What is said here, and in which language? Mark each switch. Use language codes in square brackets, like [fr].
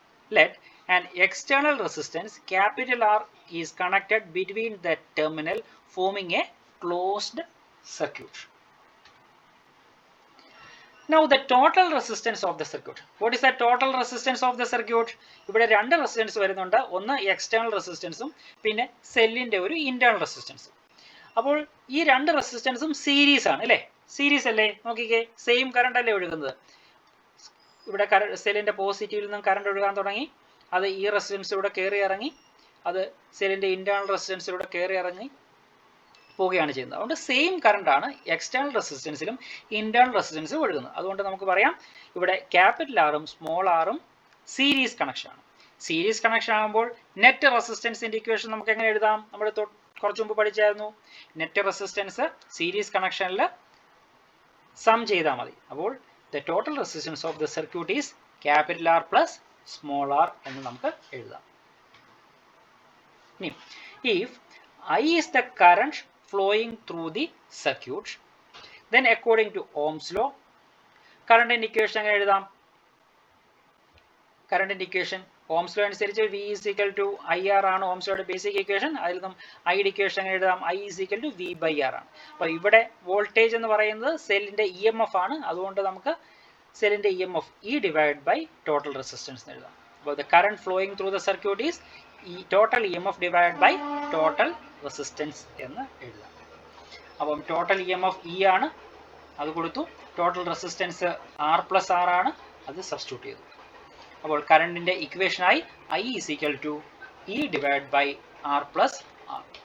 [en] Let an external resistance capital R is connected between the terminal, forming a closed circuit. Now the total resistance of the circuit. What is the total resistance of the circuit? [ml] ഇവിടെ രണ്ട് resistance വരുന്നുണ്ട്. ഒന്ന് external റെസിസ്റ്റൻസും പിന്നെ സെല്ലിൻ്റെ ഒരു internal റെസിസ്റ്റൻസും. അപ്പോൾ ഈ രണ്ട് റെസിസ്റ്റൻസും സീരീസ് ആണ് അല്ലേ? സീരീസ് അല്ലേ? നോക്കിക്കേ, സെയിം കറണ്ട് അല്ലേ ഒഴുകുന്നത്. ഇവിടെ സെല്ലിൻ്റെ പോസിറ്റീവിൽ നിന്നും കറണ്ട് ഒഴുകാൻ തുടങ്ങി. അത് ഈ റെസിസ്റ്റൻസിലൂടെ കയറി ഇറങ്ങി അത് സെല്ലിൻ്റെ ഇന്റേണൽ റെസിസ്റ്റൻസിലൂടെ കയറി ഇറങ്ങി പോവുകയാണ് ചെയ്യുന്നത്. അതുകൊണ്ട് സെയിം കറണ്ടാണ് എക്സ്റ്റേണൽ റെസിസ്റ്റൻസിലും ഇന്റേണൽ റെസിസ്റ്റൻസിലും ഒഴുകുന്നത്. അതുകൊണ്ട് നമുക്ക് പറയാം ഇവിടെ ക്യാപിറ്റൽ ആറും സ്മോൾ ആറും സീരീസ് കണക്ഷനാണ്. സീരീസ് കണക്ഷൻ ആകുമ്പോൾ നെറ്റ് റെസിസ്റ്റൻസിൻ്റെ ഇക്വേഷൻ നമുക്ക് എങ്ങനെ എഴുതാം? നമ്മൾ കുറച്ച് മുമ്പ് പഠിച്ചായിരുന്നു. നെറ്റ് റെസിസ്റ്റൻസ് സീരീസ് കണക്ഷനിൽ സം ചെയ്താൽ മതി. [en] അപ്പോൾ the total resistance of the circuit is capital R plus small R [ml] എന്ന് നമുക്ക് എഴുതാം. [en] ഇനി if I is the current flowing through the circuit, then according to Ohm's law, current equation [ml] എങ്ങനെ എഴുതാം? കറണ്ട് ഇക്വേഷൻ ഓംസ് ലോ അനുസരിച്ച് [en] V is equal to IR [ml] ആണ് Ohm's ലോയുടെ basic equation. അതിൽ നിന്നും I ഇക്വേഷൻ എങ്ങനെ എഴുതാം? [en] I is equal to V by R ആണ്. [ml] അപ്പോൾ ഇവിടെ വോൾട്ടേജ് എന്ന് പറയുന്നത് സെല്ലിൻ്റെ EMF ആണ്. അതുകൊണ്ട് നമുക്ക് സെല്ലിൻ്റെ EMF E divide by total resistance എന്ന് എഴുതാം. [en] അപ്പോൾ the current flowing through the circuit is total EMF divided by total resistance [ml] എന്ന് എഴുതാം. അപ്പം ടോട്ടൽ EMF E ആണ്, അത് കൊടുത്തു. Total resistance R plus R ആണ്, അത് സബ്സ്റ്റിറ്റ്യൂട്ട് ചെയ്തു. അപ്പോൾ കറണ്ടിൻ്റെ ഇക്വേഷനായി [en] I is equal to E divided by R plus R.